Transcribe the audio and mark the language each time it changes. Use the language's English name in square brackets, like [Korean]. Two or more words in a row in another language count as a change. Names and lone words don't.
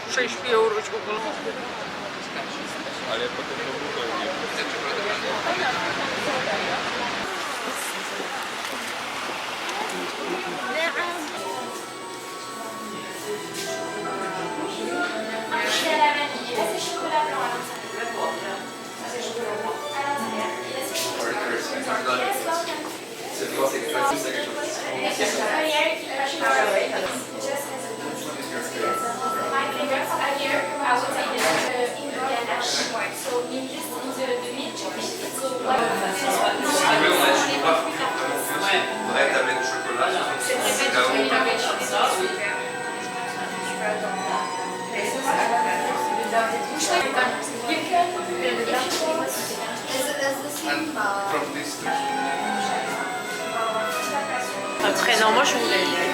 [Polish] śpią różką. Ale potem to było [French] C'est à la vanille. Et là, c'est chocolat blanc à l'intérieur. C'est chocolat blanc à l'intérieur. Et là, c'est chocolat blanc. [English] Yes, welcome. So here, just as a my favorites are here. I would say in the ganache. So in just in the mid chocolate. So [French] Vraie tablette de chocolat. c'est très fait de chocolat. Après, non, moi je voulais.